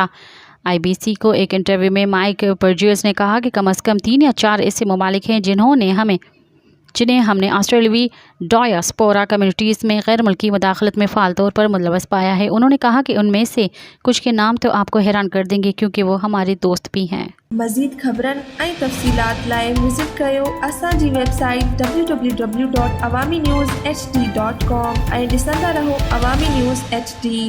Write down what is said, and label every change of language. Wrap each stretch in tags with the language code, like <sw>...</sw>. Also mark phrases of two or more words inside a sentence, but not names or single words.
<ur>IBC کو ایک انٹرویو میں مائک برجز نے کہا کہ کم از کم 3 یا 4 ایسے ممالک ہیں جنہیں ہم نے آسٹریلوی ڈایاسپورا کمیونٹیز میں غیر ملکی مداخلت میں فعال طور پر ملوث پایا ہے۔ انہوں نے کہا کہ ان میں سے کچھ کے نام تو آپ کو حیران کر دیں گے کیونکہ وہ ہمارے دوست بھی ہیں۔</ur> <sd>مزید خبرن ऐं तफ़सीलात लाइ विज़िट कयो असांजी वेबसाइट www.awamiNewsHD.com ऐं ॾिसंदा रहो अवामी न्यूज़ HD।</sd>